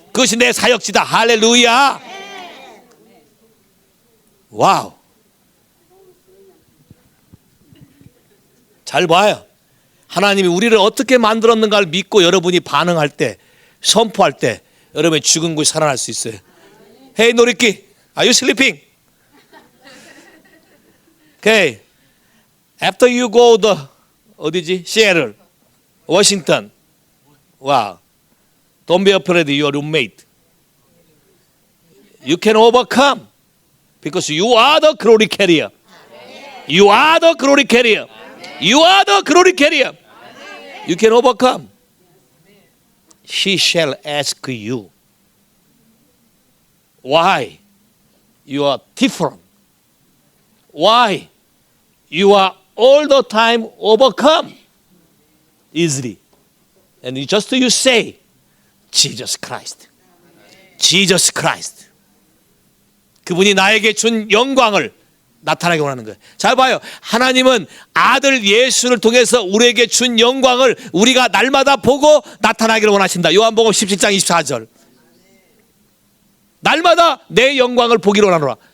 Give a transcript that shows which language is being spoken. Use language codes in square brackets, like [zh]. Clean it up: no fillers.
[ko] 그것이 내 사역지다. 할렐루야. 와우. 잘 봐요. 하나님이 우리를 어떻게 만들었는가를 믿고 여러분이 반응할 때, 선포할 때 여러분의 죽은 곳이 살아날 수 있어요. [en] Hey 노리끼, are you sleeping? Okay. After you go the [ko] 어디지? [en] Seattle, Washington. Wow. Don't be afraid, your roommate. You can overcome because you are the glory carrier. You are the glory carrier. You are the glory carrier. You can overcome. She shall ask you, why you are different? Why you are all the time overcome easily? And you say, Jesus Christ. Jesus Christ. [ko] 그분이 나에게 준 영광을 나타나게 원하는 거예요. 잘 봐요. 하나님은 아들 예수를 통해서 우리에게 준 영광을 우리가 날마다 보고 나타나기를 원하신다. 요한복음 17장 24절. 날마다 내 영광을 보기를 원하노라.